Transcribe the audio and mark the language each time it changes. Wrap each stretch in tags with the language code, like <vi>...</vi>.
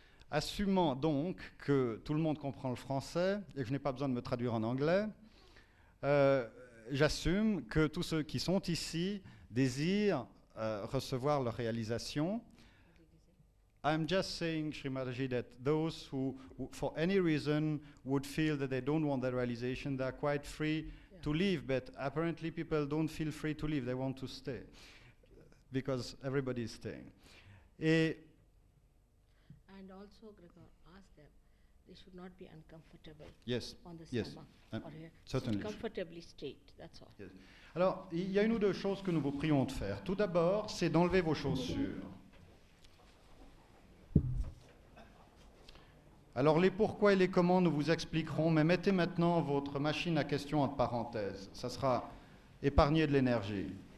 <fr>Assumant donc que tout le monde comprend le français et que je n'ai pas besoin de me traduire en anglais, j'assume que tous ceux qui sont ici désirent recevoir leur réalisation.</fr> <en>I'm just saying, Shri Mataji, that those who, for any reason, would feel that they don't want that realization, they're quite free to leave, but apparently people don't feel free to leave, they want to stay, because everybody is staying. And also, Gregor, ask them, they should not be uncomfortable Yes, on the yes, stomach. Or here. certainly. Comfortably straight, that's all. Yes.</en> <fr>Alors, il y a une ou deux choses que nous vous prions de faire. Tout d'abord, c'est d'enlever vos chaussures. Alors, les pourquoi et les comment, nous vous expliquerons, mais mettez maintenant votre machine à questions entre parenthèses. Ça sera épargné de l'énergie.</fr>